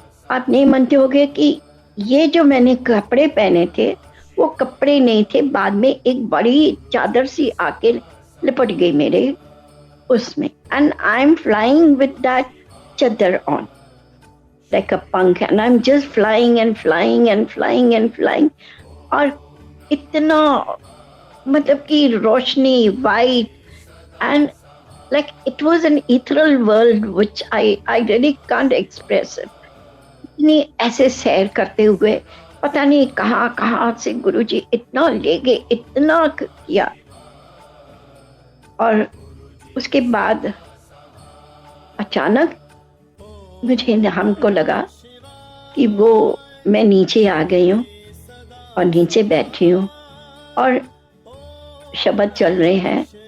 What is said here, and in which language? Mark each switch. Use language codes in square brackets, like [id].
[hi] आप नहीं मानते होगे कि ये जो मैंने कपड़े पहने थे वो कपड़े नहीं थे, बाद में एक बड़ी चादर सी आके लिपट गई मेरे उसमें, [en] and I am flying with that chadar on like a punk, and I'm just flying and flying [hi] and flying and flying। और इतना मतलब कि रोशनी white and [en] like it was an ethereal world which I really can't express it। [hi] इतनी ऐसे सैर करते हुए पता नहीं कहाँ कहाँ से गुरुजी इतना ले गए, इतना किया। और उसके बाद अचानक मुझे हमको लगा कि वो मैं नीचे आ गई हूँ और नीचे बैठी हूँ और शब्द चल रहे हैं।